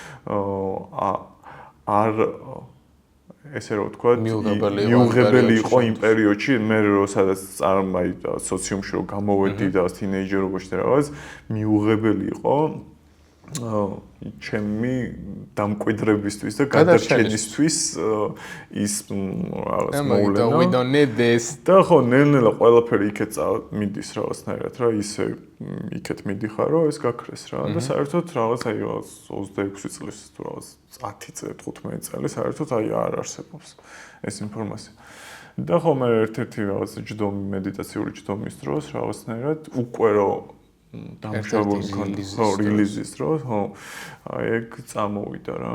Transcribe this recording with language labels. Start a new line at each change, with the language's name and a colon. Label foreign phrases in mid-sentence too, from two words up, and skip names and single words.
Georgian: არ ესე რომ ვთქვა, მიუღებელი იყო იმ პერიოდში, მე როდესაც წარმაი სოციუმში რომ გამოვედი და თინეიჯერობაში და რაღაც, მიუღებელი იყო ჩემი დამკვიდრებისთვის და გადარჩენისთვის ის რაღაც მოვლენა.
English: We don't need this.
Georgian: და ხო, ნელ-ნელა ყველაფერი იქეთ მიდის რაღაცნაირად რა, ისე იქეთ მიდიხარ, რომ ეს გაქრეს რა. და საერთოდ რაღაც აი 26 წლის თუ რაღაც 10 წელი, 15 წელი საერთოდ აი არ არსებობს ეს ინფორმაცია. და ხო, მე ერთ-ერთი რაღაც ჯდომი, მედიტაციური ჯდომის დროს რაღაცნაირად უკვე რომ დამშრალებული მქონდა, ხო, რილიზის დროს, ხო, აი ეგ წამოვიდა რა.